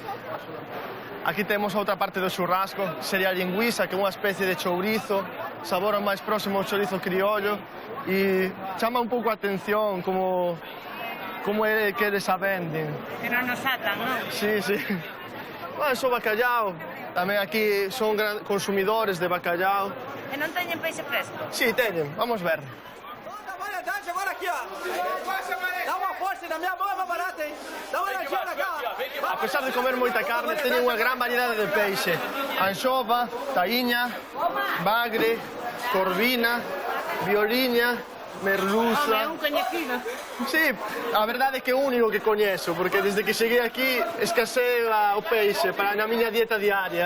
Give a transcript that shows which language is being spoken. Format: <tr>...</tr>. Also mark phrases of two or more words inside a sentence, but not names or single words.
<gl>Aquí temos outra parte do churrasco, sería a lingüiza, que é unha especie de chourizo, sabor máis próximo ao chourizo criollo, e chama un pouco a atención como é que eles a venden. Que non nos atan, non? Sí, sí. Bueno, so bacallao, tamén aquí son consumidores de bacallao. E non teñen peixe fresco? Sí, teñen, vamos ver.</gl> <pt>Toda a variedade agora aqui, ó. Dá uma força, na minha mão é mais barata, hein? Dá uma olhadinha na cá.</pt> <gl>A pesar de comer moita carne, teñen unha gran variedade de peixe. Anxova, taíña, bagre, corvina, violiña, merluza... É un coñecido. Sí, a verdade é que é o único que coñezo, porque desde que cheguei aquí escasea o peixe para na miña dieta diaria.</gl>